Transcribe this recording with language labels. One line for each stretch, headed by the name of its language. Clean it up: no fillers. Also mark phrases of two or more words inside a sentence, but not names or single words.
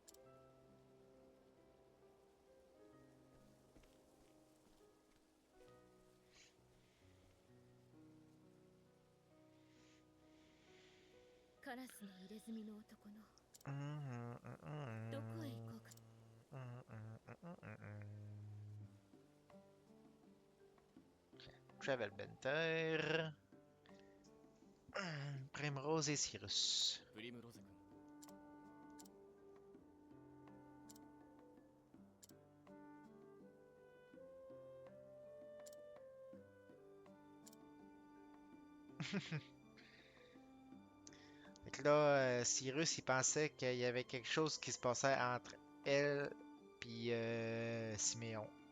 Japanese: カラスの入れ墨の男のどこへ行こうか。
French: Travel Benter. Primrose et Cyrus.
Japanese: プリムロゼ君、
French: Fait que là, Cyrus, il pensait qu'il y avait quelque chose qui se passait entre elle et Siméon.